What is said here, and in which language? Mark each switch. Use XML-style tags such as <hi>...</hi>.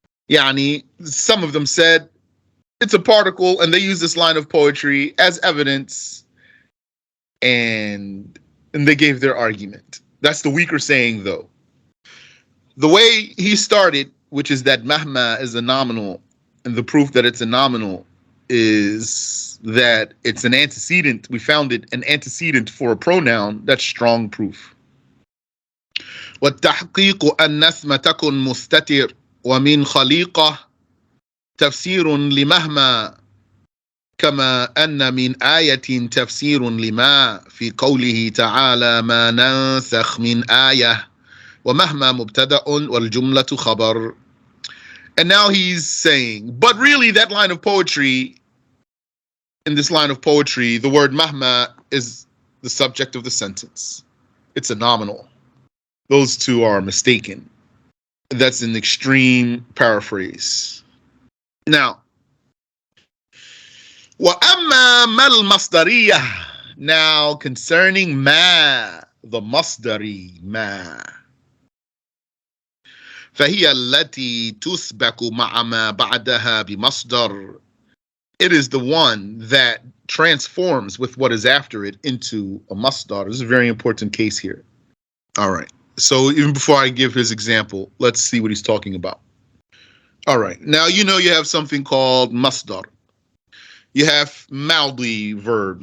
<en>يعني, some of them said it's a particle, and they use this line of poetry as evidence, and they gave their argument. That's the weaker saying, though. The way he started, which is that mahma is a nominal, and the proof that it's a nominal is that it's an antecedent. We found it an antecedent for a pronoun. That's strong proof.</en> <ar>وَالتَّحْقِيقُ أَنَّ اسْمَ تَكُنْ مُسْتَتِرٌ وَمِنْ خَلِيقَةٍ تفسير لمهما كما أن من آية تفسير لما في قوله تعالى ما ننسخ من آية ومهما مبتدأ والجملة خبر.</ar> <en>And now he's saying, but really that line of poetry, in this line of poetry, the word mahma is the subject of the sentence. It's a nominal. Those two are mistaken. That's an extreme paraphrase.</en> <ar>Now, وَأَمَّا مَا الْمَصْدَرِيَّةِ.</ar> <en>Now, concerning ma, the masdari, ma.</en> <ar>فهي التي تسبق مع ما بعدها بمصدر.</ar> <en>It is the one that transforms with what is after it into a masdar. This is a very important case here. All right. So even before I give his example, let's see what he's talking about. All right. Now, you know you have something called masdar. You have maldi verb.</en>